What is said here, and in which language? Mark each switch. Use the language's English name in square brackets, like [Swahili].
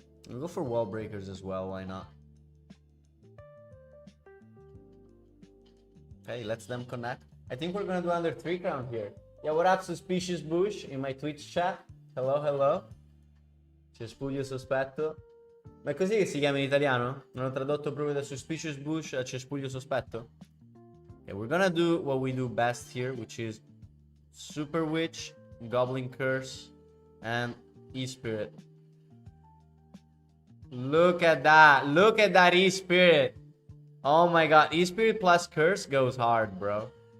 [English] I'll go for wall breakers as well, why not? Okay, let's them connect. I think we're gonna do under 3 crown here. Yeah, what up, Suspicious Bush, in my Twitch chat. Hello, hello. [Italian] Cespuglio sospetto. Ma è così che si chiama in italiano? Non ho tradotto proprio da Suspicious Bush a Cespuglio sospetto? [English] Okay, we're gonna do what we do best here, which is Super Witch, Goblin Curse, and E-Spirit. Look at that. Look at that E-Spirit. Oh my god. E-Spirit plus Curse goes hard, bro.